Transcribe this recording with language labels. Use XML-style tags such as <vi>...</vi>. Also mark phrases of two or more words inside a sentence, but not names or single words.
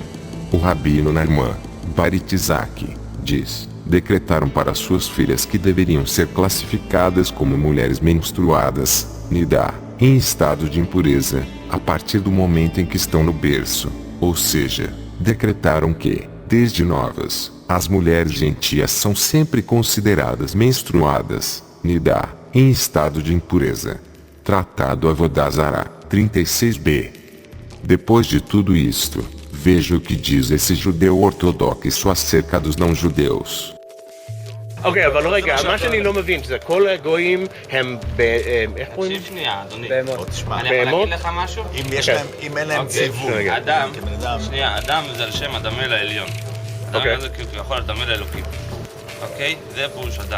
<pt>O rabino Narman, Baritzak, diz, decretaram para suas filhas que deveriam ser classificadas como mulheres menstruadas, nidá, em estado de impureza, a partir do momento em que estão no berço, ou seja, decretaram que, desde novas, as mulheres gentias são sempre consideradas menstruadas, nidá, em estado de impureza. Tratado Avodah Zará, 36b. Depois de tudo isto, veja o que diz esse judeu ortodoxo acerca dos não-judeus.</pt> <he>אוקיי, אבל רגע, מה שאני לא מבין, שזה כל הגויים הם איך קוראים? תקשיב שנייה, אדוני. בהמות. אני יכול להגיד לך משהו? אם אין להם ציווי. אדם, שנייה, אדם זה על שם הדמה לעליון. אדם זה כביכול הדמה לאלוקים. אוקיי? זה פירוש אדם.</he>